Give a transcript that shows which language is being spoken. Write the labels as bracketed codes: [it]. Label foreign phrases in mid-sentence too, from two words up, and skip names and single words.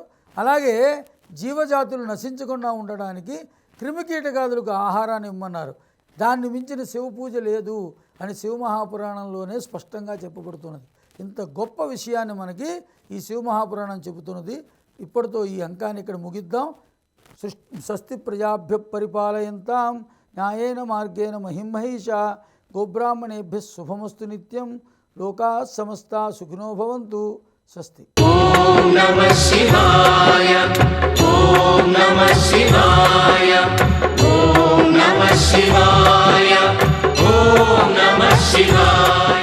[te] అలాగే జీవజాతులు నశించకుండా ఉండడానికి క్రిమికీటకాదులకు ఆహారాన్ని ఇమ్మన్నారు. దాన్ని మించిన శివ పూజ లేదు అని శివమహాపురాణంలోనే స్పష్టంగా చెప్పబడుతున్నది. ఇంత గొప్ప విషయాన్ని మనకి ఈ శివమహాపురాణం చెబుతున్నది. ఇప్పటితో ఈ అంకాన్ని ఇక్కడ ముగిద్దాం. [sa] స్వస్తి ప్రజాభ్య పరిపాలయంతాం న్యాయేన మార్గేణ మహిమహీష గోబ్రాహ్మణేభ్య శుభమస్తు నిత్యం. లోకా సమస్తా సుఖినో భవంతు. స్వస్తి. ఓం నమః శివాయ. ఓం నమః శివాయ. ఓం నమః శివాయ. ఓం నమః శివాయ.